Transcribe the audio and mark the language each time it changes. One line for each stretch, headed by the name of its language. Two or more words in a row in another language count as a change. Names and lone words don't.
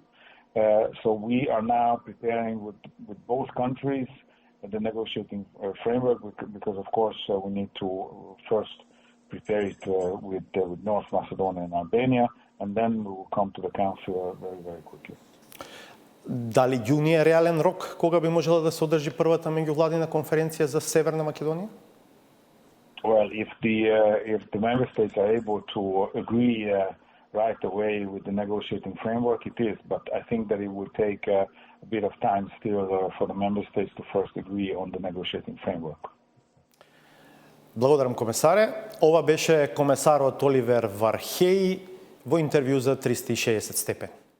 English: So we are now preparing with both countries the negotiating framework, because of course we need to first prepare it with North Macedonia and Albania, and then we will come to the Council very, very quickly.
Macedonian: Дали јуни е реален рок кога би можела да се одржи првата меѓувладина конференција за Северна Македонија?
English: Well, if the member states are able to agree right away with the negotiating framework, it is. But I think that it will take a bit of time still for the member states to first agree on the negotiating framework.
Macedonian: Благодарам, комесаре. Ова беше комесарот Оливер Вархеј во интервју за 360 степени.